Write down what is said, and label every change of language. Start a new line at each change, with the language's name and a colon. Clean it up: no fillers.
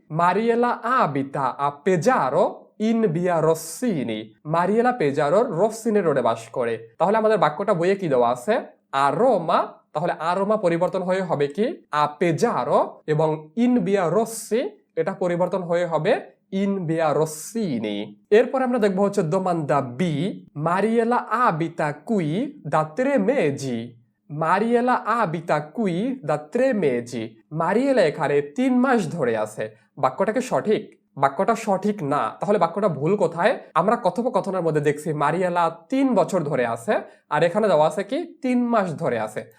Italian: মারিয়েলা আবিতা আ পেজারো ইন ভিয়া রসসিনি,
Bangla: মারিয়েলা পেজারোর রসসিনি রোডে বাস করে। তাহলে আমাদের বাক্যটা বইয়ে কি দেওয়া আছে? আরোমা, তাহলে আরোমা পরিবর্তন হয়ে হবে কি?
Italian: আ পেজারো,
Bangla: এবং
Italian: ইন ভিয়া রসসি
Bangla: এটা পরিবর্তন হয়ে হবে
Italian: ইন ভিয়া রসসিনি।
Bangla: এরপর আমরা দেখবো হচ্ছে
Italian: domanda B, Mariella abita qui da 3 mesi, মারিয়েলা আবিতা কুই দা 3 mesi।
Bangla: মারিয়েলা এখানে 3 মাস ধরে আছে। বাক্যটা কি সঠিক? বাক্যটা সঠিক না, তাহলে বাক্যটা ভুল কোথায়? আমরা কথোপকথনের মধ্যে দেখছি মারিয়েলা 3 বছর ধরে আছে, আর এখানে দেওয়া আছে কি 3 মাস ধরে আছে।